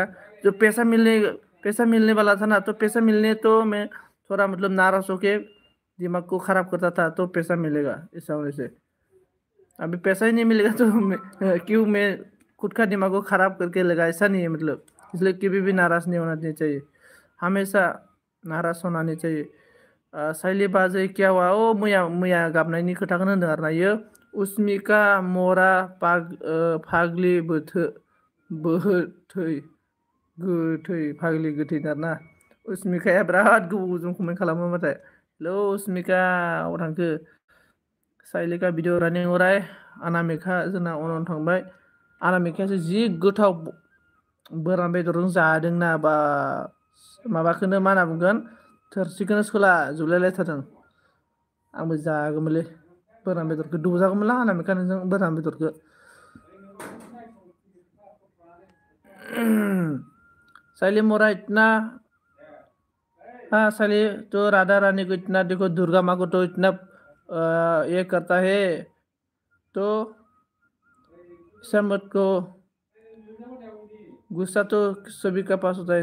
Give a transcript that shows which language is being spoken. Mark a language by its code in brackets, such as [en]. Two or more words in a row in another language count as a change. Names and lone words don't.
[hi] जो पैसा मिलने वाला था ना, तो पैसा मिलने तो मैं थोड़ा मतलब नाराज होके दिमाग को खराब करता था, तो पैसा मिलेगा ऐसा होने से। अभी पैसा ही नहीं मिलेगा तो क्यों मैं खुद का दिमाग को खराब करके लगा, ऐसा नहीं है मतलब। इसलिए कभी भी नाराज नहीं होना नहीं चाहिए, हमेशा नाराज होना नहीं चाहिए। साइले बाजै क्या हुआ? [brx] ओ मैया मैया गाबनायनि खोथाखौनो होनदों आरोना इयो। उसमिका मरा फाग्लि बोहथै गोथै, फाग्लि गोथै आरोना। उसमिकाया बिराद गोबावजों कमेन्ट खालामो माथो। हेलौ उसमिका, अबाव थांखो? साइलेका भिडिअ रानिं [hi] हो रहा है। [brx] अनामिका जोंना अनाव थांबाय। अनामिकायासो जि गोथाव बोरमा बेदरजों जादोंना बा, माबाखौनो मा होनना बुंगोन, थोरसिखौनो सोला जोबलायलायथारदों। आंबो जागौमोनलै बोरमा बेदरखौ, दौजागौमोनलां अनामिका नोंजों बोरमा बेदरखौ। [hi] साइले मोरा इतना, हाँ साइले तो राधा रानी को इतना देखो, दुर्गा माँ को तो इतना ये करता है, तो समझ को गुस्सा तो सभी का पास होता है।